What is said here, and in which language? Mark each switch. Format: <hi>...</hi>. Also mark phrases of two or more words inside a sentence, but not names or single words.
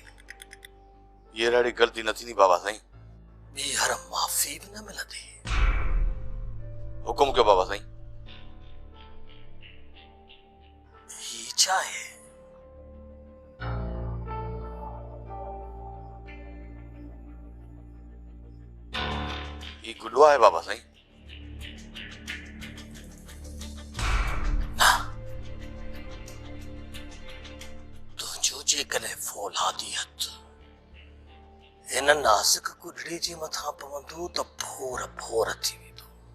<sd>ये अहिड़ी ग़लती न थींदी बाबा साईं। ॿीहर माफ़ी बि न मिलंदी। हुकुम कयो बाबा साईं। ही छा आहे? ये गुडवा है बाबा साईं। तुंहिंजो जेकॾहिं फौलादियत हिन नाज़ुक गुडड़े जे मथां पवंदो त भोर भोर थी वेंदो।</sd>